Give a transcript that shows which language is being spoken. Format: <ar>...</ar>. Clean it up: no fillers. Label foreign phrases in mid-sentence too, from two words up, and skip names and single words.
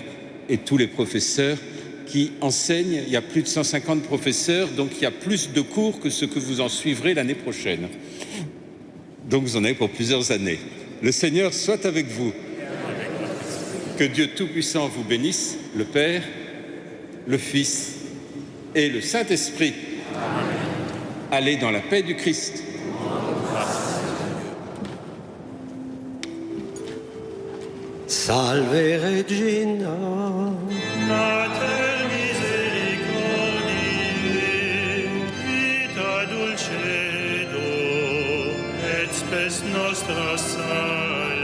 <fr>Et tous les professeurs qui enseignent, il y a plus de 150 professeurs, donc il y a plus de cours que ce que vous en suivrez l'année prochaine. Donc vous en avez pour plusieurs années. Le Seigneur soit avec vous. Que Dieu Tout-Puissant vous bénisse, le Père, le Fils et le Saint-Esprit. Allez dans la paix du Christ.</fr> <la>Salve Regina. Mater misericordiae, vita dulcedo, et spes nostra salus.</la>